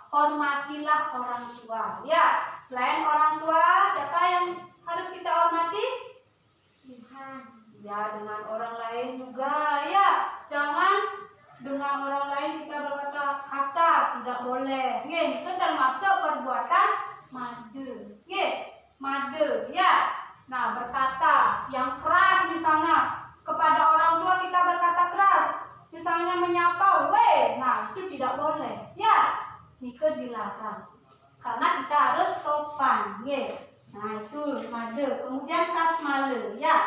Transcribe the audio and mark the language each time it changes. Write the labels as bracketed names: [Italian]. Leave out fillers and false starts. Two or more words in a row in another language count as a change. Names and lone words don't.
[Indonesian] Hormatilah orang tua. Ya, selain orang tua, siapa yang harus kita hormati? Tuhan. Ya, dengan orang lain juga. Ya, jangan dengan orang lain kita berkata kasar, tidak boleh. Nggih, itu termasuk perbuatan made. Nggih, made. Ya. Nah, berkata yang keras misalnya kepada orang tua kita berkata keras. Misalnya menyapa, "Weh." Nah, itu tidak boleh. Ya, itu dilarang. Karena kita harus sopan. Nggih. Nah, itu made. Kemudian kasmale, ya.